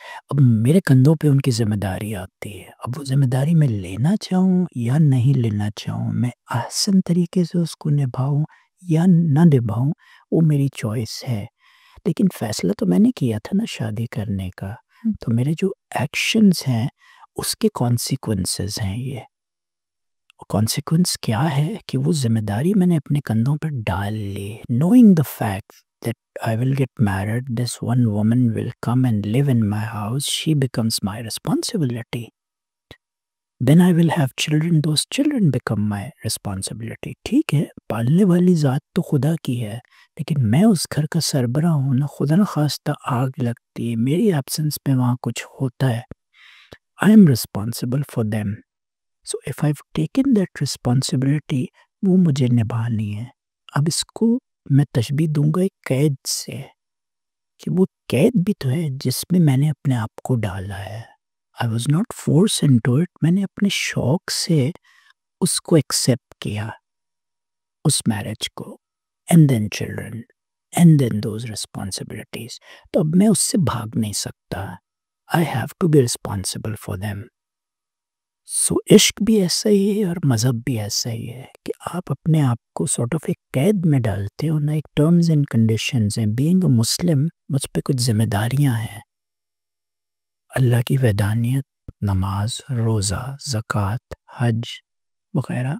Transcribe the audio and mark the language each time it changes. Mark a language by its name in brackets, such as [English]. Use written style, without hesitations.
[Urdu] اب میرے کندھوں پہ ان کی ذمہ داری آتی ہے. اب وہ ذمہ داری میں لینا چاہوں یا نہیں لینا چاہوں, میں احسن طریقے سے اس کو نبھاؤں یا نہ نبھاؤں, وہ میری چوائس ہے. لیکن فیصلہ تو میں نے کیا تھا نا شادی کرنے کا. تو میرے جو ایکشنز ہیں اس کے کانسیکوینسز ہیں. یہ کانسیکوینس کیا ہے کہ وہ ذمہ داری میں نے اپنے کندھوں پر ڈال لی. [English] Knowing the fact that I will get married, this one woman will come and live in my house, she becomes my responsibility. Then I will have children, those children become my responsibility. [Urdu] ٹھیک ہے, پالنے والی ذات تو خدا کی ہے, لیکن میں اس گھر کا سربراہ ہوں نا. خدا نخواستہ آگ لگتی ہے, میری ایبسنس میں وہاں کچھ ہوتا ہے, [English] I am responsible for them. So if I've taken that responsibility, [Urdu] وہ مجھے نبھانی ہے. اب اس کو میں تشبیہ دوں گا ایک قید سے, کہ وہ قید بھی تو ہے جس میں میں نے اپنے آپ کو ڈالا ہے. [English] I was not forced into it. [Urdu] میں نے اپنے شوق سے اس کو ایکسیپٹ کیا, اس میرج کو, [English] and then children, and then those responsibilities. [Urdu] تو اب میں اس سے بھاگ نہیں سکتا. [English] I have to be responsible for them. [Urdu] سو عشق بھی ایسا ہی ہے اور مذہب بھی ایسا ہی ہے کہ آپ اپنے آپ کو [English] sort of [Urdu] ایک قید میں ڈالتے ہو نا. ایک ٹرمز اینڈ کنڈیشنز ہیں. [English] being a Muslim [Urdu] مجھ پہ کچھ ذمہ داریاں ہیں, اللہ کی وحدانیت, نماز, روزہ, زکوٰۃ, حج وغیرہ.